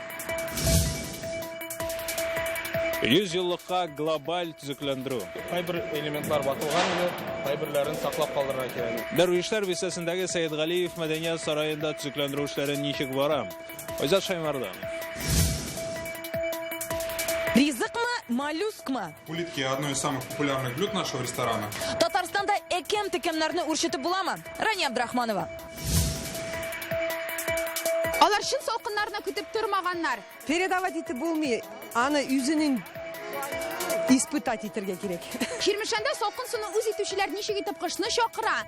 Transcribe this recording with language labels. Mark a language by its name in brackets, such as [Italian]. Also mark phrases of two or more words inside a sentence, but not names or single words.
[Tatar] 100 еллыкка глобаль төзекләндерү. Кайбер элементлар ватылган иде, кайберләрен саклап калдырырга кирәк. Дәрвишләр бистәсендәге Сәйдгалиев мәдәният сараенда төзекләндерү эшләре ничек бара? Айзат Шаймардан. Ризыкмы, моллюскмы? [Russian] Улитки – одно из самых популярных блюд нашего ресторана. [Tatar] Татарстанда экем-текемнәрне үрчетеп буламы? Рания Абдрахманова. Алар шын салкыннарны көтеп тормаганнар. Передавать итеп булмый, аны үзенең испытать итәргә кирәк. Кирмешәндә салкын суны үз итүчеләр ничек итеп кышны чакыра?